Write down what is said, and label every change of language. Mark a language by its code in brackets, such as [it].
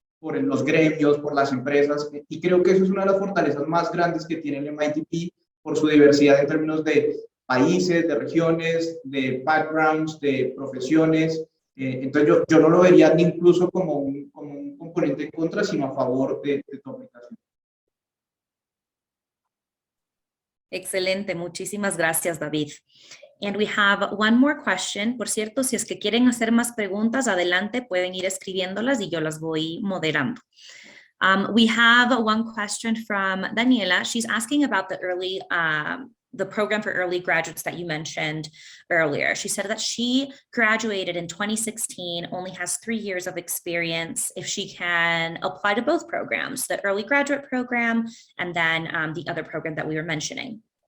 [es] por los gremios, por las empresas, y creo que eso es una de las fortalezas más grandes que tiene el MITP por su diversidad en términos de países, de regiones, de backgrounds, de profesiones. Entonces yo no lo vería ni incluso como un componente en contra, sino a favor de tu aplicación. Excelente, muchísimas gracias, David. [en] And we have one more question. [es] Por cierto, si es que quieren hacer más preguntas, adelante, pueden ir escribiéndolas y yo las voy moderando. [en] We have one question from Daniela. She's asking about the program for early graduates that you mentioned earlier. She said that she graduated in 2016, only has 3 years of experience. If she can apply to both programs, the early graduate program and then the other program that we were mentioning.